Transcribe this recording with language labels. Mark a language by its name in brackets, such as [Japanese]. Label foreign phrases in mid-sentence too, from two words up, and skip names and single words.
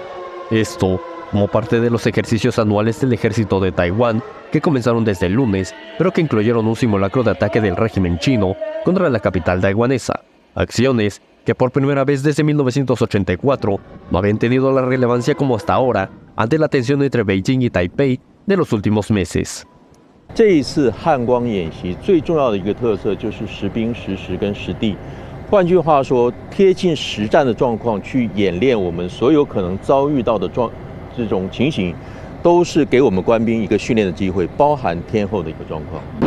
[Spanish] Esto, como parte de los ejercicios anuales del ejército de Taiwán, que comenzaron desde el lunes, pero que incluyeron un simulacro de ataque del régimen chino contra la capital taiwanesa. Acciones que por primera vez desde 1984 no habían tenido la relevancia como hasta ahora ante la tensión entre Beijing y Taipei de los últimos meses. [Chinese] 这一次汉光演习最重要的一个特色就是实兵实时跟实地，换句话说，贴近实战的状况去演练我们所有可能遭遇到的这种情形，都是给我们官兵一个训练的机会，包含天后的一个状况。